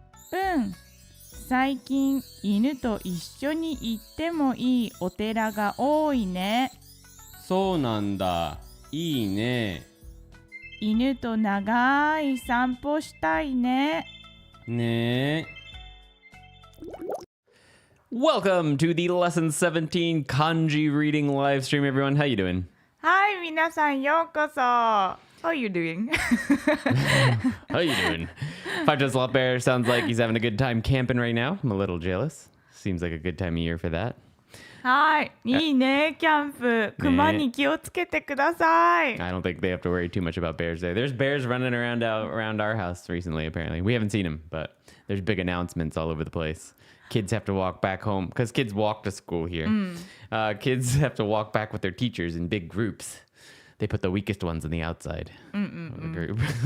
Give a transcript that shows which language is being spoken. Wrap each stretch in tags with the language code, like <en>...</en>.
<ja>うん、最近犬と一緒に行ってもいいお寺が多いね。そうなんだ。いいね。犬と長い散歩したいね。ねえ。</ja> <en>Welcome to the Lesson 17 Kanji reading live stream, everyone. How you doing?</en> <ja>はい、皆さんようこそ。</ja> <en>How are you doing? How you doing? Five Toes Lot Bear sounds like he's having a good time camping right now. I'm a little jealous. Seems like a good time of year for that.</en> <ja>はい、いいね、キャンプ。熊に気をつけてください。</ja> <en>I don't think they have to worry too much about bears there. There's bears running around our house recently, apparently. We haven't seen them, but there's big announcements all over the place. Kids have to walk back home because kids walk to school here. Kids have to walk back with their teachers in big groups. They put the weakest ones on the outside of the group.</en>